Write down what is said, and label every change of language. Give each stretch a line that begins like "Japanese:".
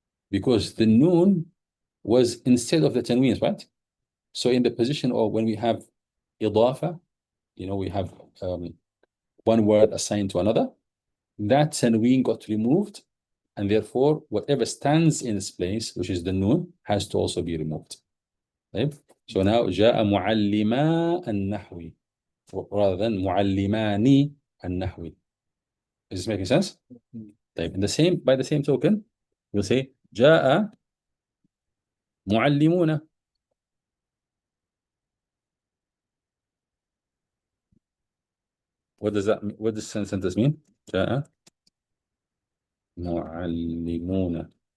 English: Because the noon was instead of the tanween, right? So in the position of when we have إضافة, we have one word assigned to another, that tanween got removed, and therefore whatever stands in its place, which is the noon, has to also be removed. Right? So now
Arabic: جاء معلما النحو
English: rather than
Arabic: معلماني النحو.
English: Is this making sense? طيب, by the same token, we'll say
Arabic: جاء معلمون.
English: What does this sentence mean?
Arabic: جاء معلمون.